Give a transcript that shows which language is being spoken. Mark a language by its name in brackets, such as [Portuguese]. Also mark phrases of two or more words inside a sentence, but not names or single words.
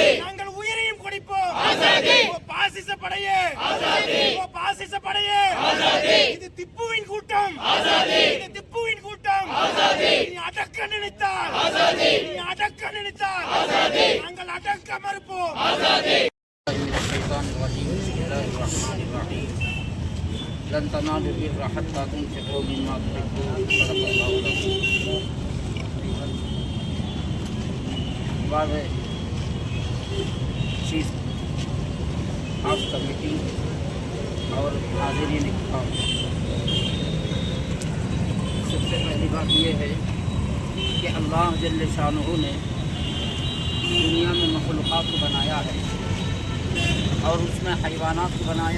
[Tamil] நாங்கள் உயிரையும் கொடுப்போம். ஆசாதி. ஓ பாசிச படையே. ஆசாதி. ஓ பாசிச படையே. ஆசாதி. இது திப்புவின் கூட்டம். ஆசாதி. இது திப்புவின் கூட்டம். ஆசாதி. நீ அடக்க நினைத்தால். ஆசாதி. நீ அடக்க நினைத்தால். ஆசாதி. நாங்கள் அடக்க மறுப்போம். ஆசாதி. [Arabic] لن تنالوا البر حتى تنفقوا مما تحبون صدق الله العظيم. [Urdu] बाद [English] chief of committee [Urdu] اور حاضرین اکرام، سب سے پہلی بات یہ ہے کہ اللہ جل شانہ نے دنیا میں مخلوقات کو بنایا ہے اور اس میں حیوانات کو بنایا.